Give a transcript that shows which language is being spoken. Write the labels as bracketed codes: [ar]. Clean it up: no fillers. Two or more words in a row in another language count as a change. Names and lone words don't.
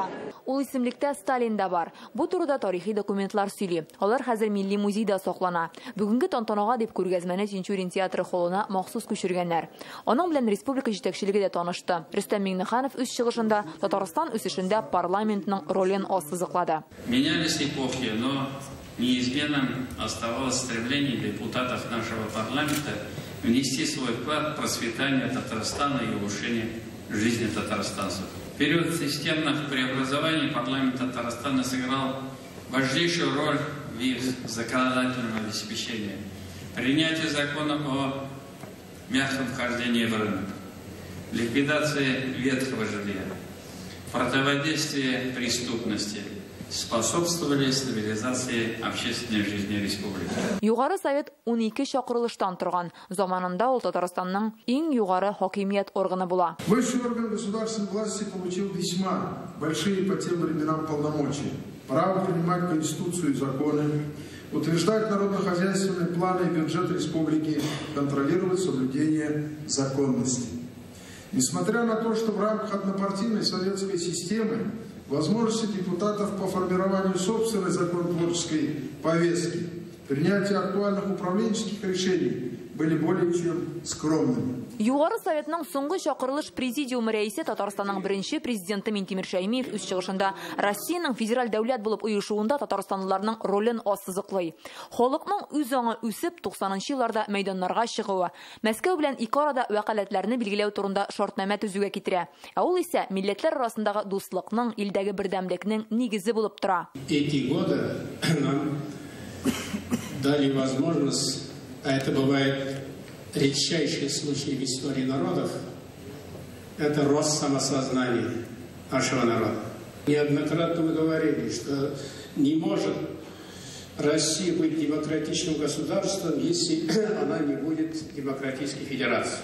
[tt] Ул исемлектә Сталин да бар. Бу турыда тарихи документлар сөйли. Алар хәзер Милли музейда саклана. Бүгенге тантанага дип күргәзмәне Тинчурин театры холлына махсус күчергәннәр. Аның белән республика җитәкчелеге дә танышты. Рөстәм Миңнеханов үз чыгышында Татарстан үсешендә парламентның ролен ассызыклады. [ru] Менялись эпохи, но неизменным оставалось стремление депутатов нашего парламента внести свой вклад в процветание Татарстана и улучшение жизни татарстанцев. В период системных преобразований парламент Татарстана сыграл важнейшую роль в их законодательном обеспечении. Принятие закона о мягком вхождении в рынок, ликвидации ветхого жилья, противодействие преступности способствовали стабилизации общественной жизни республики. [tt] Югары Совет 12 чакырылыштан торган. Заманында ул Татарстанның иң югары хакимият органы була. [ru] Высший орган государственной власти получил весьма большие по тем временам полномочия. Право принимать конституцию и законы, утверждать народно-хозяйственные планы и бюджет республики, контролировать соблюдение законности. Несмотря на то, что в рамках однопартийной советской системы возможности депутатов по формированию собственной законотворческой повестки, принятие актуальных управленческих решений были более чем скромными. [tt] Югары Советның соңгы чакырылыш президиумы рәисе Татарстанның беренче президенты Минтимер Шәймиев үз чыгышында Россиянең федераль дәүләт булып оешуында татарстанлыларның ролен ассызыклый. Халыкның үз аңы үсеп 90нчы елларда мәйданнарга чыгуы, Мәскәү белән ике арада вәкаләтләрне билгеләү турында шартнамә төзүгә китерә. Ә ул исә милләтләр арасындагы дуслыкның, илдәге бердәмлекнең нигезе булып тора. [ru] Эти годы нам дали возможность, а это бывает редчайшие случаи в истории народов, это рост самосознания нашего народа. Неоднократно мы говорили, что не может Россия быть демократичным государством, если она не будет демократической федерацией.